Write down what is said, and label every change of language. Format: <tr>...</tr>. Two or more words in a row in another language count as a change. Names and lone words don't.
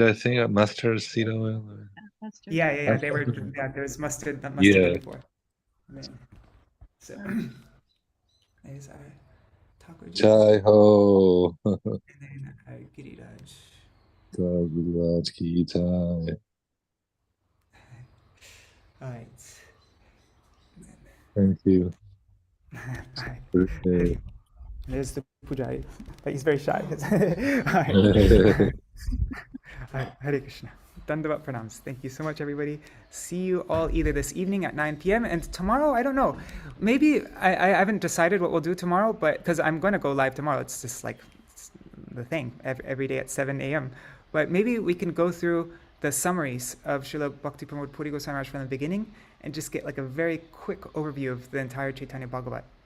<en>I think a mustard seed oil. Yeah. They were. Yeah, there was mustard before. So there's our Thakurji.</en> <hi>Jai ho.</hi> <en>And then our Giriraj.</en> <hi>Giriraj ki jai.</hi> <en>All right. Thank you. Bye. There's the pujari, but he's very shy. All right. Hare Krishna. Dandavat pranams. Thank you so much, everybody. See you all either this evening at 9 p.m. and tomorrow, I don't know. Maybe I haven't decided what we'll do tomorrow, but because I'm going to go live tomorrow. It's just like it's the thing every day at 7 a.m. But maybe we can go through the summaries of Srila Bhakti Pramod Puri Goswami Maharaj from the beginning and just get like a very quick overview of the entire Caitanya-bhāgavata.</en>